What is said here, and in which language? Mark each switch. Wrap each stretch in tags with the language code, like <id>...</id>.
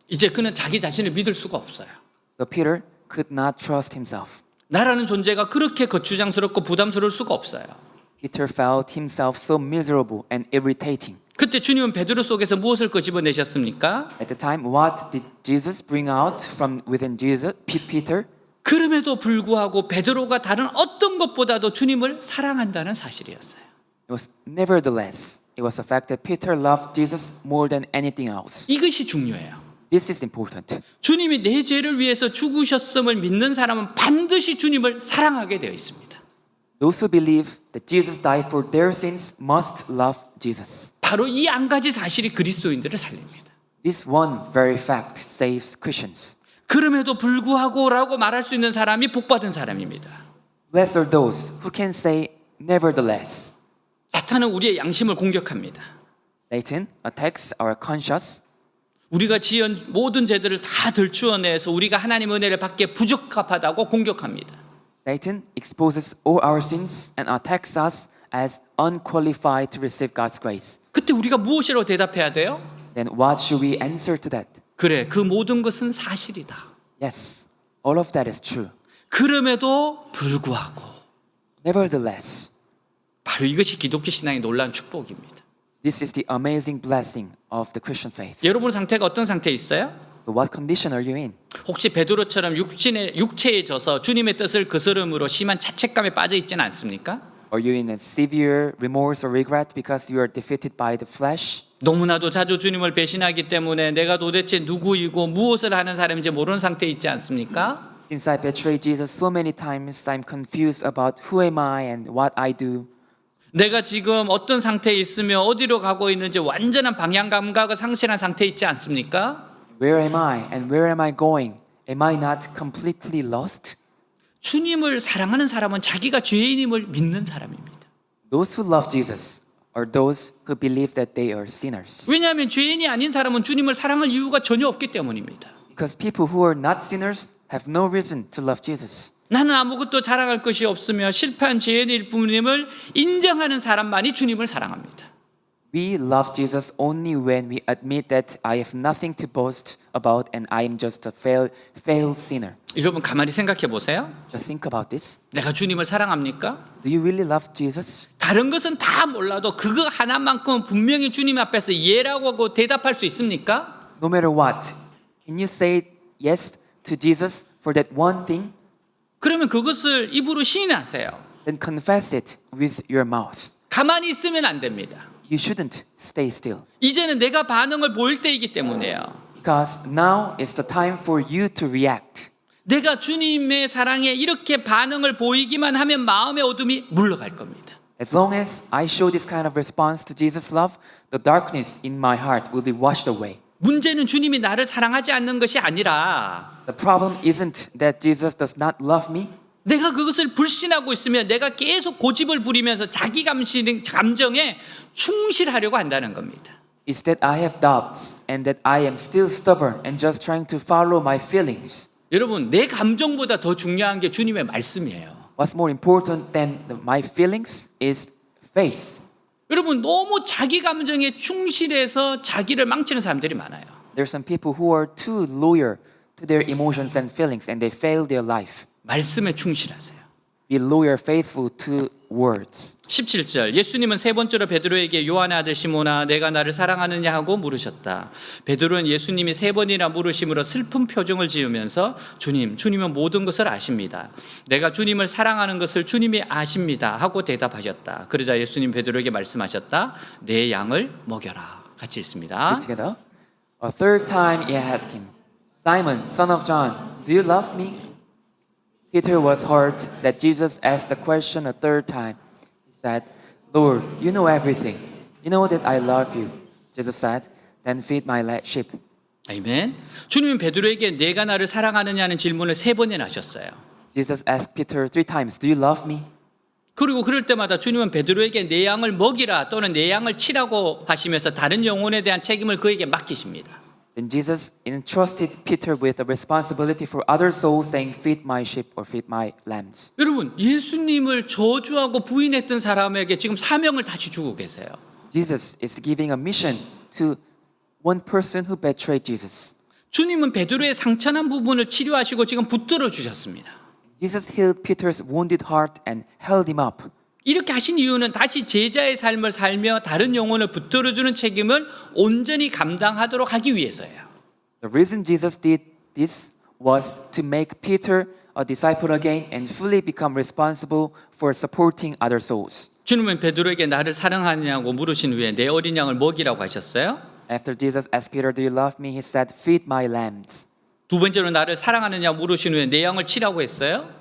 <ko>이제 그는 자기 자신을 믿을 수가 없어요.</ko> <en>So Peter could not trust himself.</en> <ko>나라는 존재가 그렇게 거추장스럽고 부담스러울 수가 없어요.</ko> <en>Peter felt himself so miserable and irritating.</en> <ko>그때 주님은 베드로 속에서 무엇을 끄집어내셨습니까?</ko> <en>At the time, what did Jesus bring out from within Peter?</en> <ko>그럼에도 불구하고 베드로가 다른 어떤 것보다도 주님을 사랑한다는 사실이었어요.</ko> <en>It was nevertheless, it was the fact that Peter loved Jesus more than anything else.</en> <ko>이것이 중요해요.</ko> <en>This is important.</en> <ko>주님이 내 죄를 위해서 죽으셨음을 믿는 사람은 반드시 주님을 사랑하게 되어 있습니다.</ko> <en>Those who believe that Jesus died for their sins must love Jesus.</en> <ko>바로 이 한 가지 사실이 그리스도인들을 살립니다.</ko> <en>This one very fact saves Christians.</en> <ko>그럼에도 불구하고라고 말할 수 있는 사람이 복받은 사람입니다.</ko> <en>Blessed are those who can say nevertheless.</en> <ko>사탄은 우리의 양심을 공격합니다.</ko> <en>Satan attacks our conscience.</en> <ko>우리가 지은 모든 죄들을 다 들추어내서 우리가 하나님 은혜를 받기에 부적합하다고 공격합니다.</ko> <en>Satan exposes all our sins and attacks us as unqualified to receive God's grace.</en> <ko>그때 우리가 무엇이라고 대답해야 돼요?</ko> <en>Then what should we answer to that?</en> <ko>그래, 그 모든 것은 사실이다.</ko> <en>Yes, all of that is true.</en> <ko>그럼에도 불구하고</ko> <en>Nevertheless,</en> <ko>바로 이것이 기독교 신앙의 놀라운 축복입니다.</ko> <en>this is the amazing blessing of the Christian faith.</en> <ko>여러분 상태가 어떤 상태에 있어요?</ko> <en>So what condition are you in?</en> <ko>혹시 베드로처럼 육체에 져서 주님의 뜻을 거스름으로 심한 자책감에 빠져 있지는 않습니까?</ko> <en>Are you in a severe remorse or regret because you are defeated by the flesh?</en> <ko>너무나도 자주 주님을 배신하기 때문에 내가 도대체 누구이고 무엇을 하는 사람인지 모르는 상태에 있지 않습니까?</ko> <en>Since I betrayed Jesus so many times, I'm confused about who am I and what I do.</en> <ko>내가 지금 어떤 상태에 있으며 어디로 가고 있는지 완전한 방향 감각을 상실한 상태에 있지 않습니까?</ko> <en>Where am I and where am I going? Am I not completely lost?</en> <ko>주님을 사랑하는 사람은 자기가 죄인임을 믿는 사람입니다.</ko> <en>Those who love Jesus are those who believe that they are sinners.</en> <ko>왜냐하면 죄인이 아닌 사람은 주님을 사랑할 이유가 전혀 없기 때문입니다.</ko> <en>Because people who are not sinners have no reason to love Jesus.</en> <ko>나는 아무것도 자랑할 것이 없으며 실패한 죄인일 뿐임을 인정하는 사람만이 주님을 사랑합니다.</ko> <en>We love Jesus only when we admit that I have nothing to boast about and I am just a failed sinner.</en> <ko>여러분 가만히 생각해 보세요.</ko> <en>Just think about this.</en> <ko>내가 주님을 사랑합니까?</ko> <en>Do you really love Jesus?</en> <ko>다른 것은 다 몰라도 그거 하나만큼은 분명히 주님 앞에서 예라고 하고 대답할 수 있습니까?</ko> <en>No matter what, can you say yes to Jesus for that one thing?</en> <ko>그러면 그것을 입으로 시인하세요.</ko> <en>Then confess it with your mouth.</en> <ko>가만히 있으면 안 됩니다.</ko> <en>you shouldn't stay still.</en> <ko>이제는 내가 반응을 보일 때이기 때문에요.</ko> <en>Because now is the time for you to react.</en> <ko>내가 주님의 사랑에 이렇게 반응을 보이기만 하면 마음의 어둠이 물러갈 겁니다.</ko> <en>As long as I show this kind of response to Jesus' love, the darkness in my heart will be washed away.</en> <ko>문제는 주님이 나를 사랑하지 않는 것이 아니라</ko> <en>The problem isn't that Jesus does not love me.</en> <ko>내가 그것을 불신하고 있으면 내가 계속 고집을 부리면서 자기 감정에 충실하려고 한다는 겁니다.</ko> <en>It's that I have doubts and that I am still stubborn and just trying to follow my feelings.</en> <ko>여러분, 내 감정보다 더 중요한 게 주님의 말씀이에요.</ko> <en>What's more important than my feelings is faith.</en> <ko>여러분, 너무 자기 감정에 충실해서 자기를 망치는 사람들이 많아요.</ko> <en>There are some people who are too loyal to their emotions and feelings and they fail their life.</en> <ko>말씀에 충실하세요.</ko> <en>Be loyal, faithful to words.</en> <ko>17절 예수님은 세 번째로 베드로에게 요한의 아들 시몬아 내가 나를 사랑하느냐 하고 물으셨다. 베드로는 예수님이 세 번이나 물으심으로 슬픈 표정을 지으면서 주님은 모든 것을 아십니다. 내가 주님을 사랑하는 것을 주님이 아십니다 하고 대답하셨다. 그러자 예수님 베드로에게 말씀하셨다. 내 양을 먹여라. 같이 읽습니다.</ko> <en>Read together. A third time he asked him, Simon, son of John, do you love me? Peter was hurt that Jesus asked the question a third time. He said, Lord, you know everything. You know that I love you. Jesus said, then feed my sheep.</en> <ko>아멘. 주님은 베드로에게 내가 나를 사랑하느냐는 질문을 세 번이나 하셨어요.</ko> <en>Jesus asked Peter 3 times, do you love me?</en> <ko>그리고 그럴 때마다 주님은 베드로에게 내 양을 먹이라 또는 내 양을 치라고 하시면서 다른 영혼에 대한 책임을 그에게 맡기십니다.</ko> <en>Then Jesus entrusted Peter with the responsibility for other souls, saying, feed my sheep or feed my lambs.</en> <ko>여러분, 예수님을 저주하고 부인했던 사람에게 지금 사명을 다시 주고 계세요.</ko> <en>Jesus is giving a mission to one person who betrayed Jesus.</en> <ko>주님은 베드로의 상처난 부분을 치료하시고 지금 붙들어 주셨습니다.</ko> <en>Jesus healed Peter's wounded heart and held him up.</en> <ko>이렇게 하신 이유는 다시 제자의 삶을 살며 다른 영혼을 붙들어주는 책임을 온전히 감당하도록 하기 위해서예요.</ko> <en>The reason Jesus did this was to make Peter a disciple again and fully become responsible for supporting other souls.</en> <ko>주님은 베드로에게 나를 사랑하냐고 물으신 후에 내 어린 양을 먹이라고 하셨어요.</ko> <en>After Jesus asked Peter, do you love me? He said, feed my lambs.</en> <ko>두 번째로 나를 사랑하느냐 물으신 후에 내 양을 치라고 했어요.</ko>